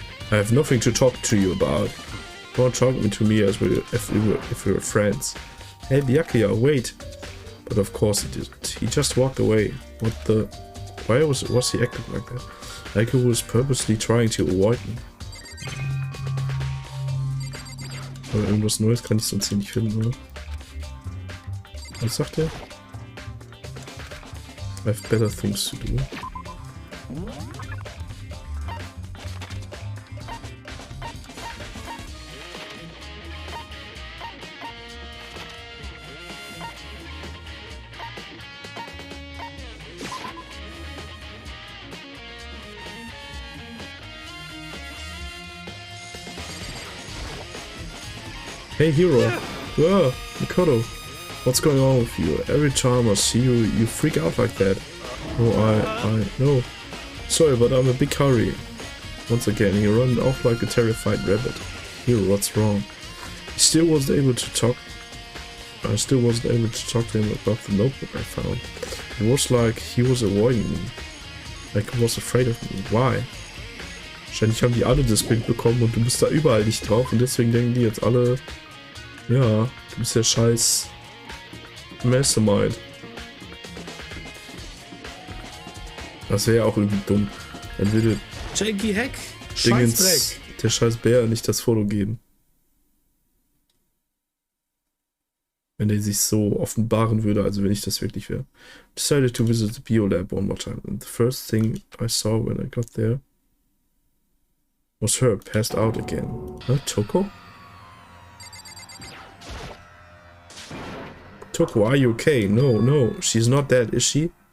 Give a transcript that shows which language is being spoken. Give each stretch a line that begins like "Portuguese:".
English: I have nothing to talk to you about. Don't talk to me as if we were friends. Hey, Byakuya, wait. But of course he didn't. He just walked away. What the... Why was he acting like that? Like he was purposely trying to avoid me.
German: Aber irgendwas Neues kann ich sonst hier nicht finden, oder? Was sagt er?
English: I have better things to do. Hey hero! Whoa, Mikoto! What's going on with you? Every time I see you, you freak out like that. Oh, no. Sorry, but I'm in a big hurry. Once again, you run off like a terrified rabbit. Hero, what's wrong? I still wasn't able to talk to him about the notebook I found. It was like he was avoiding me. Like he was afraid of me. Why?
German: Wahrscheinlich haben die alle das Bild bekommen und du bist da überall nicht drauf und deswegen denken die jetzt alle, ja, du bist der scheiß Mastermind. Das wäre ja auch irgendwie dumm. Dann würde Happy Havoc, Dingens, der scheiß Bär, nicht das Foto geben. Wenn der sich so offenbaren würde, also wenn ich das wirklich wäre.
English: Decided to visit the Biolab one more time. And the first thing I saw when I got there was her passed out again. Huh, Toko? Toko, are you okay? No, she's not dead, is she?